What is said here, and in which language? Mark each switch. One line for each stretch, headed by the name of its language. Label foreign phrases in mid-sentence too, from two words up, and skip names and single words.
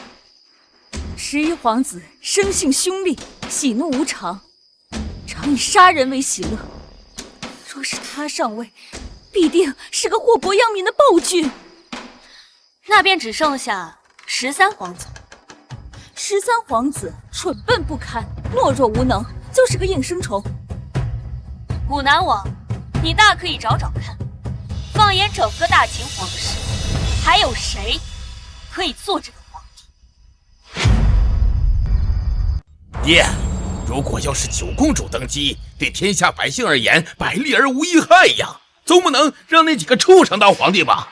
Chinese: ？11 皇子生性凶戾，喜怒無常，常以殺人為喜樂。若是他上位，必定是個禍國殃民的暴君。那便只剩下13皇子。 13皇子蠢笨不堪，懦弱無能，就是個應聲蟲。武南王，你大可以找找看，放眼整個大秦皇室，還有誰可以做這個皇帝？爹，如果要是九公主登基，對天下百姓而言，百利而無一害呀，总不能讓那幾個畜生當皇帝吧？